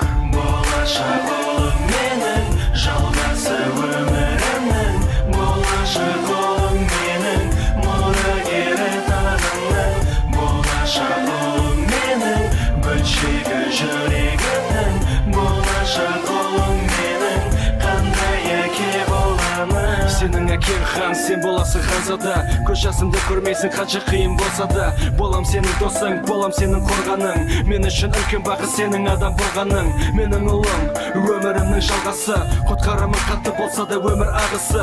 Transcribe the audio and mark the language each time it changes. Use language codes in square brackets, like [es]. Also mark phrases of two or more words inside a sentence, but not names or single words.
[ky] Болашак улум менин, жалгасы өмүрүмдүн. Болашак улум менин, мурагери тагымдын. Болашак улум менин, бөлчөгү жүрөгүмдүн. Болашак улум менин, кандай эке боламын? [kk] Сенің әкең хан, сен боласың ханзада. Көз жасымды көрмейсің қанша қиын болса да. Болам сенің досың, болам сенің қорғаның. Мен үшін үлкен бақыт сенің адам болғаның. Менің ұлым, өмірімнің жалғасы. Құтқарамын қатты болса да өмір ағысы.